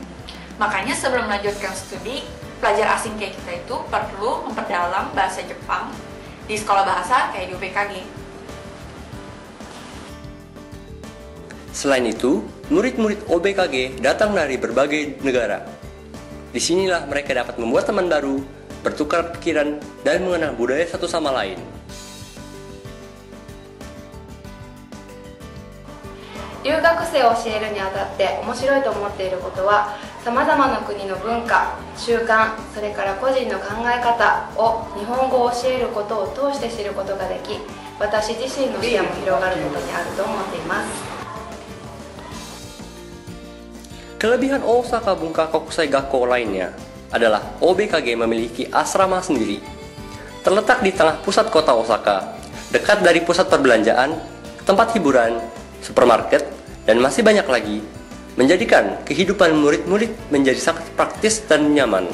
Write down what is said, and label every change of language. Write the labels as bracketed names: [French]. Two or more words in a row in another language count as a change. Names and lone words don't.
[Indonesian] Makanya sebelum melanjutkan studi, pelajar asing kayak kita itu perlu memperdalam bahasa Jepang di sekolah bahasa kayak di UBKG. Selain itu, murid-murid OBKG datang dari berbagai negara. Disinilah mereka dapat membuat teman baru, bertukar pikiran, dan mengenal budaya satu sama lain. [Japanese] 留学生を教えるにあたって面白いと思っていることは、さまざまな国の文化、習慣、それから個人の考え方を日本語を教えることを通して知ることができ、私自身の視野も広がることにあると思っています。 [Indonesian] Kelebihan Osaka Bunka Kokusai Gakko lainnya adalah OBKG memiliki asrama sendiri. Terletak di tengah pusat kota Osaka, dekat dari pusat perbelanjaan, tempat hiburan, supermarket, dan masih banyak lagi, menjadikan kehidupan murid-murid menjadi sangat praktis dan nyaman.